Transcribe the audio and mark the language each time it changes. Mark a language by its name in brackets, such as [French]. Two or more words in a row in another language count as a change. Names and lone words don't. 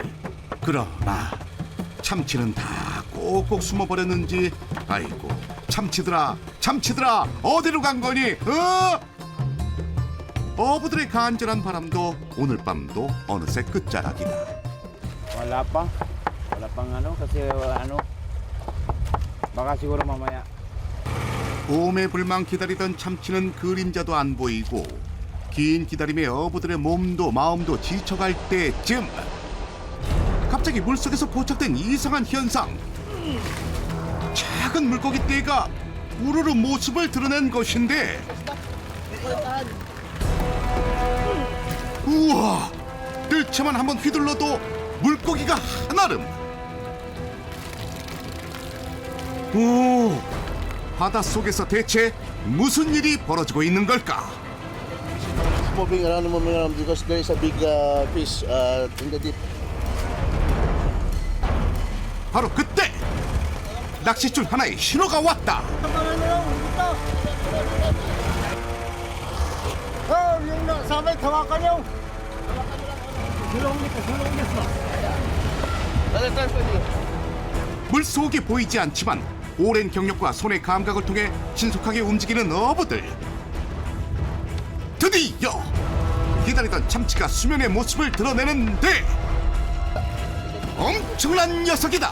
[Korean] 그러나 참치는 다 꼭꼭 숨어버렸는지 아이고 참치들아 어디로 간 거니? 어부들의 간절한 바람도 오늘 밤도 어느새 끝자락이다. [Filipino] Wala pang ano, kasi baka siguro mamaya. [Korean] 오매불망 기다리던 참치는 그림자도 안 보이고 긴 기다림에 어부들의 몸도 마음도 지쳐갈 때쯤 갑자기 물속에서 포착된 이상한 현상. 작은 물고기 떼가 우르르 모습을 드러낸 것인데 우와! 뜰채만 한번 휘둘러도 물고기가 한아름. 오! 바닷속에서 대체 무슨 일이 벌어지고 있는 걸까? [English] Moving around because there is a big fish in the deep. [Korean] 바로 그때 낚싯줄 하나에 신호가 왔다. [Filipino] Yung nasabay, tawakan nyo. [Korean] 물속이 보이지 않지만 오랜 경력과 손의 감각을 통해 신속하게 움직이는 어부들. 드디어 기다리던 참치가 수면의 모습을 드러내는데 엄청난 녀석이다.